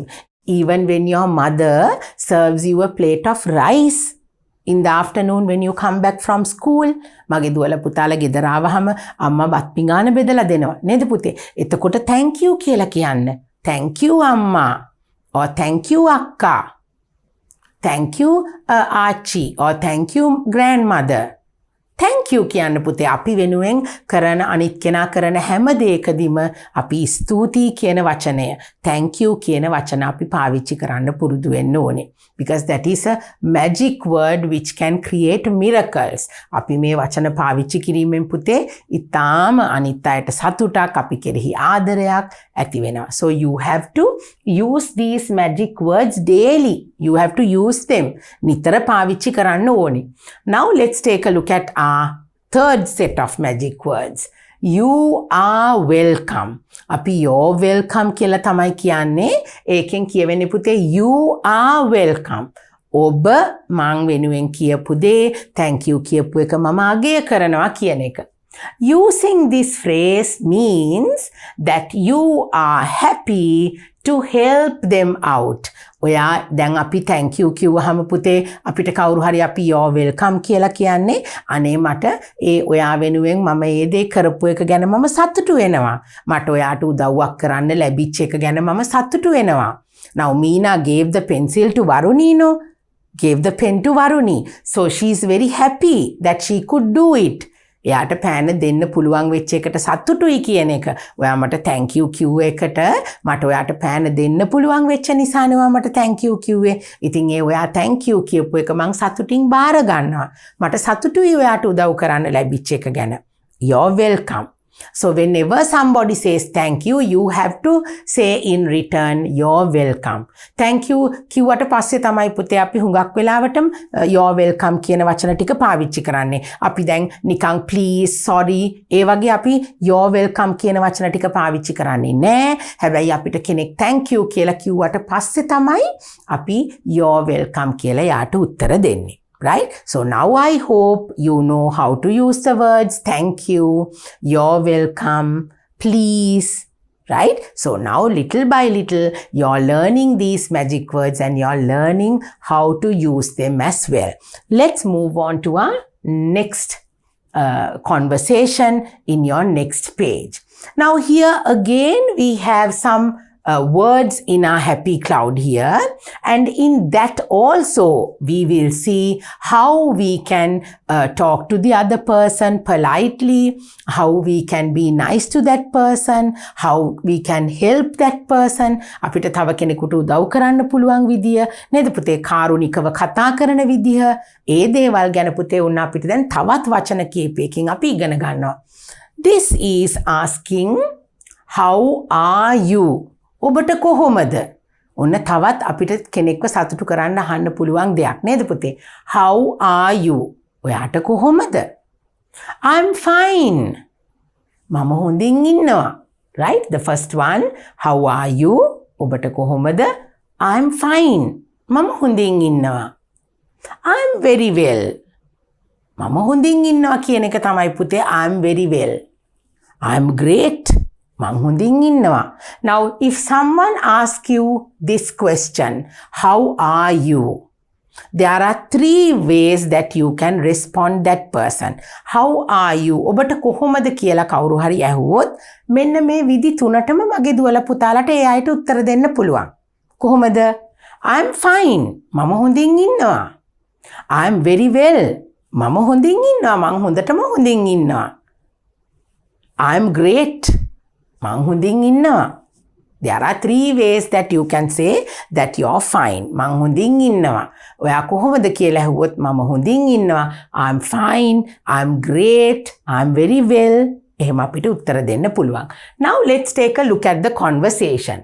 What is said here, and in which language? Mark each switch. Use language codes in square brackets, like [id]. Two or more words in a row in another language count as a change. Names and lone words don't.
[en] Even when your mother serves you a plate of rice in the afternoon when you come back from school, [si] මගේ දුවලා පුතාලා ගෙදර ආවහම අම්මා බත් පිඟාන බෙදලා දෙනවා නේද පුතේ? එතකොට [en] thank you [si] කියලා කියන්න. [en] Thank you amma, or thank you akka, thank you Archie, or thank you grandmother. Thank you [si] කියන්න පුතේ අපි වෙනුවෙන් කරන අනිත් කෙනා කරන හැම දෙයකදීම අපි ස්තුතියි කියන වචනය [en] thank you [si] කියන වචන අපි පාවිච්චි කරන්න පුරුදු වෙන්න ඕනේ. [en] because that is a magic word which can create miracles. [si] අපි මේ වචන පාවිච්චි කිරීමෙන් පුතේ ඊටාම අනිත් අයට සතුටක් අපි කෙරෙහි ආදරයක් ඇති වෙනවා. [en] So you have to use these magic words daily. You have to use them. [si] නිතර පාවිච්චි කරන්න ඕනේ. [en] Now let's take a look at our third set of magic words. You are welcome. [si] අපි [en] you're welcome [si] කියලා තමයි කියන්නේ. ඒකෙන් කියවෙන්නේ පුතේ [en] you are welcome. [si] ඔබ මං වෙනුවෙන් කියපු දේ [en] thank you [si] කියපු එක මම අගය කරනවා කියන එක. [en] Using this phrase means that you are happy to help them out. [si] ඔයා දැන් අපි [en] thank you [si] කිව්වහම පුතේ අපිට කවුරු හරි අපි [en] you're welcome [si] කියලා කියන්නේ අනේ මට ඔයා වෙනුවෙන් මම ඒ දේ කරපු එක ගැන මම සතුටු වෙනවා. මට ඔයාට උදව්වක් කරන්න ලැබිච්ච එක ගැන මම සතුටු වෙනවා. [en] Now Meena gave the pencil to Varuni, no? Gave the pen to Varuni. So she is very happy that she could do it. [si] එයාට පෑන දෙන්න පුළුවන් වෙච්ච එකට සතුටුයි කියන එක. ඔයා මට [en] thank you [si] කිව්ව එකට මට ඔයාට පෑන දෙන්න පුළුවන් වෙච්ච නිසානේ ඔයා මට [en] thank you [si] කිව්වේ. ඉතින් ඔයා [en] thank you [si] කියපු එක මං සතුටින් බාර ගන්නවා. මට සතුටුයි ඔයාට උදව් කරන්න ලැබිච්ච එක ගැන. [en] You're welcome. So whenever somebody says thank you, you have to say in return, you're welcome. Thank you [si] කිව්වට පස්සේ තමයි පුතේ අපි හුඟක් වෙලාවටම [en] you're welcome [si] කියන වචන ටික පාවිච්චි කරන්නේ. අපි දැන් නිකන් [en] please, sorry [si] ඒ වගේ අපි [en] you're welcome [si] කියන වචන ටික පාවිච්චි කරන්නේ නෑ. හැබැයි අපිට කෙනෙක් [en] thank you [si] කියලා කිව්වට පස්සේ තමයි අපි [en] you're welcome [si] කියලා යාට උත්තර දෙන්නේ. [en] Right? So now I hope you know how to use the words thank you, you're welcome, please. Right? So now little by little you're learning these magic words and you're learning how to use them as well. Let's move on to our next conversation in your next page. Now here again we have some words in our happy cloud here, and in that also we will see how we can talk to the other person politely, how we can be nice to that person, how we can help that person. [si] අපිට තව කෙනෙකුට උදව් කරන්න පුළුවන් විදිය නේද පුතේ, කාරුණිකව කතා කරන විදිය, ඒ දේවල් ගැන පුතේ උන්න අපිට දැන් තවත් වචන කීපයකින් අපි ඉගෙන ගන්නවා. [en] This is asking how are you? [si] ඔබට කොහොමද? ඔන්න තවත් අපිට කෙනෙක්ව සතුටු කරන්න අහන්න පුළුවන් දෙයක් නේද පුතේ? [en] How are you? [si] ඔයාට කොහොමද? [en] I'm fine. [si] මම හොඳින් ඉන්නවා. [en] Right? The first one, how are you? [si] ඔබට කොහොමද? [en] I'm fine. [si] මම හොඳින් ඉන්නවා. [en] I'm very well. [si] මම හොඳින් ඉන්නවා කියන එක තමයි පුතේ [en] I'm very well. I'm great. [si] මං හොඳින් ඉන්නවා. [en] Now if someone asks you this question, how are you? There are 3 ways that you can respond that person. How are you? [si] ඔබට කොහොමද කියලා කවුරු හරි ඇහුවොත් මෙන්න මේ විදි 3ටම මගේ දුවලා පුතාලට ඒ අයට උත්තර දෙන්න පුළුවන්. කොහොමද? [en] I'm fine. [si] මම හොඳින් ඉන්නවා. [en] I'm very well. [si] මම හොඳින් ඉන්නවා. මං හොඳටම හොඳින් ඉන්නවා. [en] I'm great. [si] මං හොඳින් ඉන්නවා. [en] There are 3 ways that you can say that you're fine. [si] මං හොඳින් ඉන්නවා. ඔයා කොහොමද කියලා ඇහුවොත් මම හොඳින් ඉන්නවා. [en] I'm fine. I'm great. I'm very well. [si] එහෙම අපිට උත්තර දෙන්න පුළුවන්. [en] Now let's take a look at the conversation.